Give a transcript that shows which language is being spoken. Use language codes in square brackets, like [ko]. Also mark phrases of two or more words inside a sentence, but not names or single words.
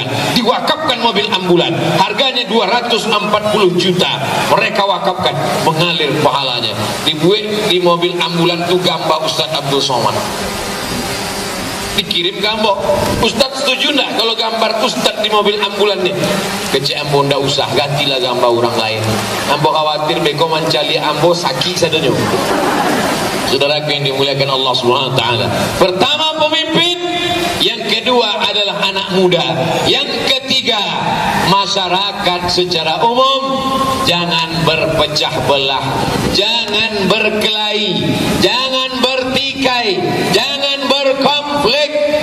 [id] Diwakafkan mobil ambulan, harganya 240 juta. Mereka wakafkan, mengalir pahalanya. Dibuat di mobil ambulan itu gambar Ustaz Abdul Somad. Dikirim gambar. Ustaz setuju enggak kalau gambar Ustaz di mobil ambulan nih? [min] Kecik ambo ndak usah, gantilah gambar orang lain. Ambo khawatir beko mencali ambo sakit sadonyo. [id] Saudaraku yang dimuliakan Allah [ar] Subhanahu wa taala. [id] Pertama pemimpin, yang kedua adalah anak muda, yang ketiga masyarakat secara umum. Jangan berpecah belah, jangan berkelahi, jangan bertikai, jangan berkonflik.